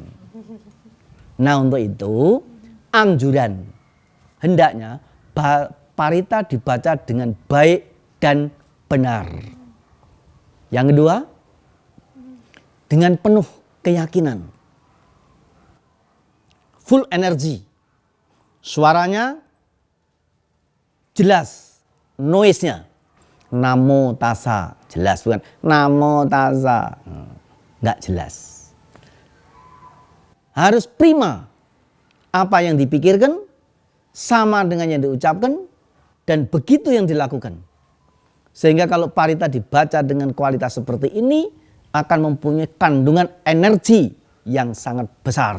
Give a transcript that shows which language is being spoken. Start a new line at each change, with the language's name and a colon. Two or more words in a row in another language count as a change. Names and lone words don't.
Indonesian: Nah untuk itu anjuran hendaknya parita dibaca dengan baik dan benar. Yang kedua, dengan penuh keyakinan, full energi, suaranya jelas, noise-nya
Pali: namo tassa
Indonesian: jelas, bukan
Pali: namo tassa
Indonesian: nggak jelas. Harus prima, apa yang dipikirkan sama dengan yang diucapkan dan begitu yang dilakukan. Sehingga kalau parita dibaca dengan kualitas seperti ini akan mempunyai kandungan energi yang sangat besar.